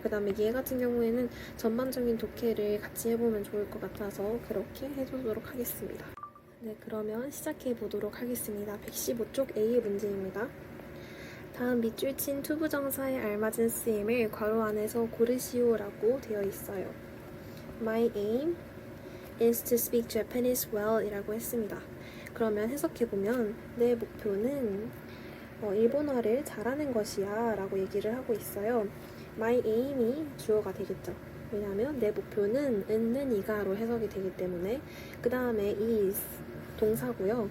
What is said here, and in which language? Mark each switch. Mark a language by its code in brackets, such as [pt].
[ko] 그 다음에 얘 같은 경우에는 전반적인 독해를 같이 해보면 좋을 것 같아서 그렇게 해보도록 하겠습니다. 네, 그러면 시작해 보도록 하겠습니다. 115쪽 A의 문제입니다. 다음 밑줄 친 투부정사에 알맞은 쓰임을 괄호 안에서 고르시오라고 되어 있어요. [en] My aim is to speak Japanese well [ko] 이라고 했습니다. 그러면 해석해보면 내 목표는 일본어를 잘하는 것이야 라고 얘기를 하고 있어요. My aim이 주어가 되겠죠. 왜냐하면 내 목표는 는 이가로 해석이 되기 때문에 그 다음에 is 동사고요.